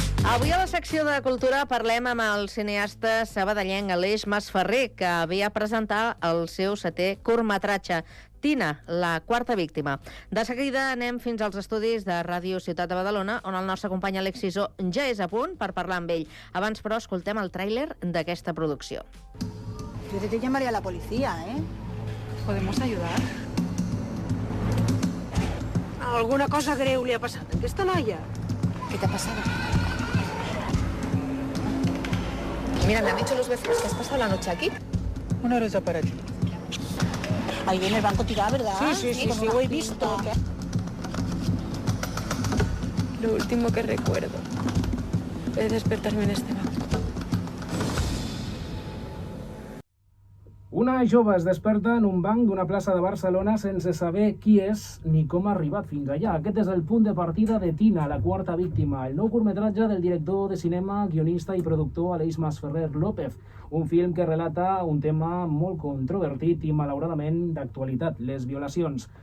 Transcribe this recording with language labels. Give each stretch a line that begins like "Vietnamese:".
Catalan: Avui a la secció de Cultura parlem amb el cineasta sabadellenc Aleix Masferrer, que ve a presentar el seu 7è curtmetratge, Tina, la quarta víctima. De seguida anem fins als estudis de Ràdio Ciutat de Badalona, on el nostre company Alex Sisó ja és a punt per parlar amb ell. Abans, però, escoltem el tràiler d'aquesta producció.
Spanish: Yo te llamaría a la policía, ¿eh? ¿Podemos ayudar?
Catalan: ¿Alguna cosa greu li ha passat a aquesta noia?
Spanish: ¿Qué te ha pasado? Mira, me han dicho los vecinos que has pasado la noche aquí.
Catalan: Una hora desaparegut.
Spanish: Ahí viene el banco tirado, ¿verdad? Sí, lo he visto. Lo último que recuerdo es despertarme en este banco.
Catalan: Una jove es desperta en un banc d'una plaça de Barcelona sense saber qui és ni com ha arribat fins allà. Aquest és el punt de partida de Tina, la quarta víctima, el nou curtmetratge del director de cinema, guionista i productor Aleix Masferrer López, un film que relata un tema molt controvertit i malauradament d'actualitat, les violacions.